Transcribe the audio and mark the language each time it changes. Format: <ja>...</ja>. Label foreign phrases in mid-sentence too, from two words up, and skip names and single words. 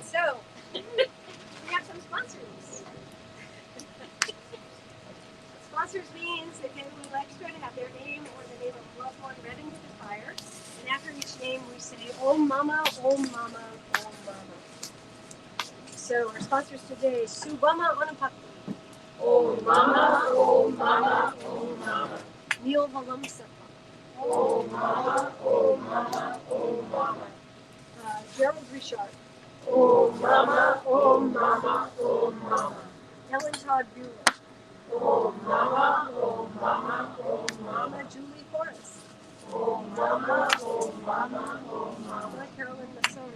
<en>So, we have some sponsors. Sponsors means they pay a little extra to have their name or the name of a loved one read into the fire. And after each name, we say,</en> <sa>Om Mama, Om Mama, Om Mama.</sa> <en>So, our sponsors today, Subama Anupakti,</en> <sa>Om Mama, Om Mama, Om Mama.</sa> <en>Neil Valamsapa,</en> <sa>Om Mama, Om Mama, Om Mama.</sa> <en>Gerald Richard,</en> <sa>Om Mama, Om Mama, Om Mama.</sa> <en>Ellen Todd Bueller,</en> <sa>Om Mama, Om Mama, Om Mama.</sa> <en>Mama Julie Forrest,</en> <sa>Om Mama, Om Mama, Om Mama.</sa> <en>Mama Carolyn Masoni,</en>